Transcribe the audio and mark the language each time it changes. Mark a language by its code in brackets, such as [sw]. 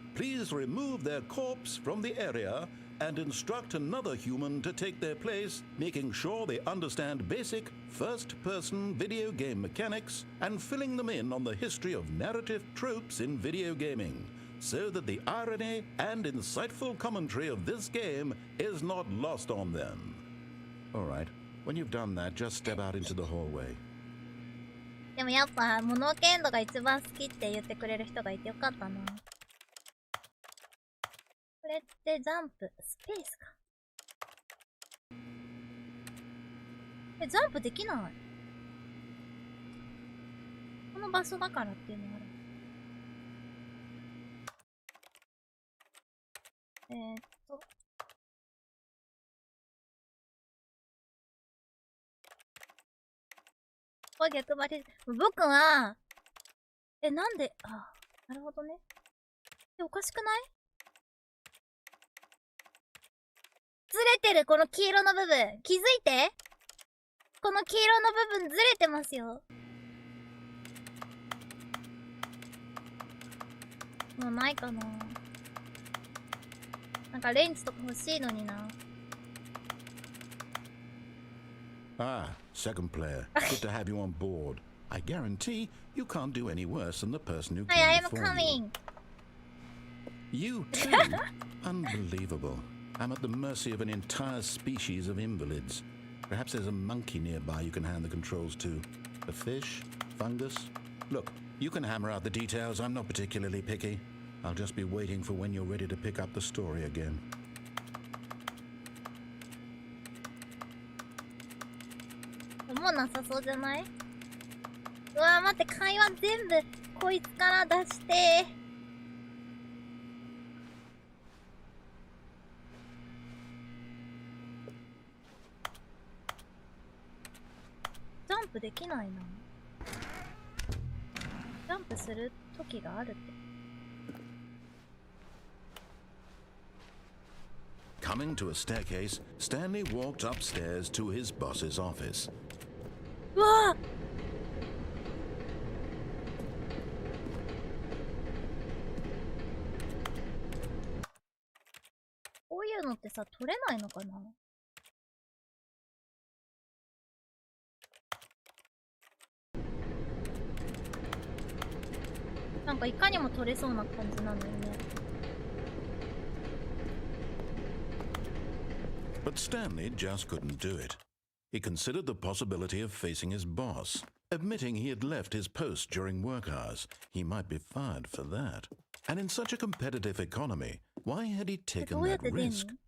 [en] Please remove their corpse from the area and instruct another human to take their place, making sure they understand basic first-person video game mechanics and filling them in on the history of narrative tropes in video gaming, so that the irony and insightful commentary of this game is not lost on them. All right, when you've done that, just step out into the hallway. [ja] でもやっぱ物置エンドが一番好きって言ってくれる人がいてよかったな。これってジャンプスペースか。ジャンプできない。この場所だからっていうのがある。これ逆張り。僕は、なんで、なるほどね。おかしくない？ずれてる、この黄色の部分。気づいて？この黄色の部分ずれてますよ。もうないかな。なんかレンチとか欲しいのにな。 [en] Second player. Good to have you on board. I guarantee you can't do any worse than the person who came Hi, I am before coming. You too? Unbelievable. I'm at the mercy of an entire species of invalids. Perhaps there's a monkey nearby you can hand the controls to. A fish? Fungus? Look, you can hammer out the details. I'm not particularly picky. I'll just be waiting for when you're ready to pick up the story again. [ja] もうなさそうじゃない？うわー、待って、会話全部こいつから出して。ジャンプできないな。ジャンプする時があるって。 [en] Coming to a staircase, Stanley walked upstairs to his boss's office. [ja] うわー！こういうのってさ、取れないのかな？なんかいかにも取れそうな感じなんだよね。 [en] But Stanley just couldn't do it. He considered the possibility of facing his boss, admitting he had left his post during work hours. He might be fired for that. And in such a competitive economy, why had he taken that risk?